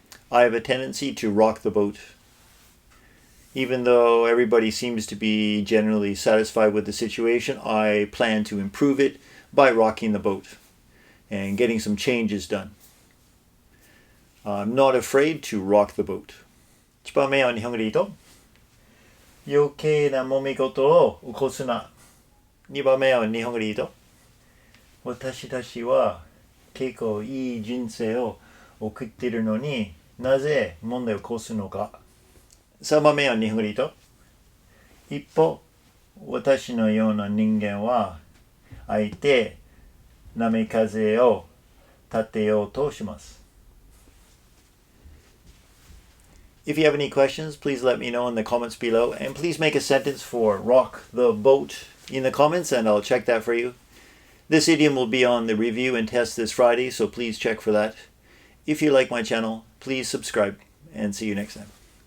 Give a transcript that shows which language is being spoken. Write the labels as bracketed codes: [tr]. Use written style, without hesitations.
[en] I have a tendency to rock the boat. Even though everybody seems to be generally satisfied with the situation, I plan to improve it by rocking the boat and getting some changes done. I'm not afraid to rock the boat. [ja] 1番目は日本語で言うと余計な揉め事を起こすな。 2番目は日本語で言うと私たちは結構いい人生を送っているのになぜ問題を起こすのか。 3番目は日本語で言うと一方私のような人間はあえて波風を立てようとします。 [en] If you have any questions, please let me know in the comments below. And please make a sentence for rock the boat in the comments and I'll check that for you. This idiom will be on the review and test this Friday, so please check for that. If you like my channel, please subscribe and see you next time.